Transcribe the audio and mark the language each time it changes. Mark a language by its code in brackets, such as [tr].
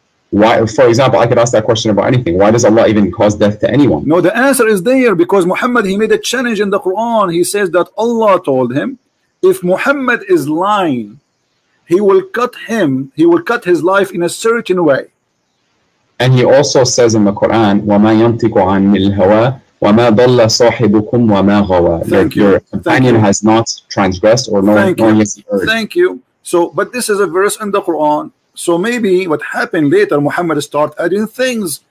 [en] Why? For example, I could ask that question about anything. Why does Allah even cause death to anyone? No, the answer is there, because Muhammad, he made a challenge in the Quran. He says that Allah told him, if Muhammad is lying, he will cut his life in a certain way. And he also says in the Quran, [ar] وَمَا يَنْطِقُ عَنِ الْهَوَىٰ وَمَا ضَلَّ صَاحِبُكُمْ وَمَا غَوَىٰ. [en] Your companion has not transgressed or nor has he erred. Thank you. So, but this is a verse in the Quran. So maybe what happened later, Muhammad started adding things.